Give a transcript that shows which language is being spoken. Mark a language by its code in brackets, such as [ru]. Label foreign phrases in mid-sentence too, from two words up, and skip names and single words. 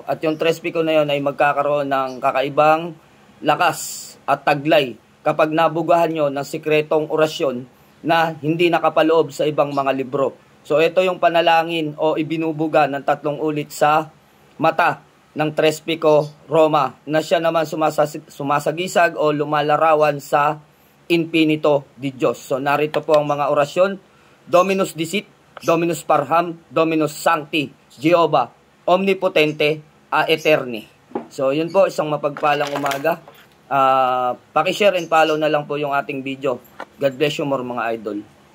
[tl] At yung trespiko na yon ay magkakaroon ng kakaibang lakas at taglay kapag nabugahan nyo ng sikretong orasyon na hindi nakapaloob sa ibang mga libro. So ito yung panalangin o ibinubuga ng 3 ulit sa mata ng trespiko, Roma, na siya naman sumasagisag o lumalarawan sa infinito di Diyos. So narito po ang mga orasyon: [la] Dominus Dicit, Dominus Parham, Dominus Sancti, Jehovah, Omnipotente, Aeterni. [tl] So yun po, isang mapagpalang umaga. Paki- [en] share and follow [tl] na lang po yung ating video. [en] God bless you more mga idol.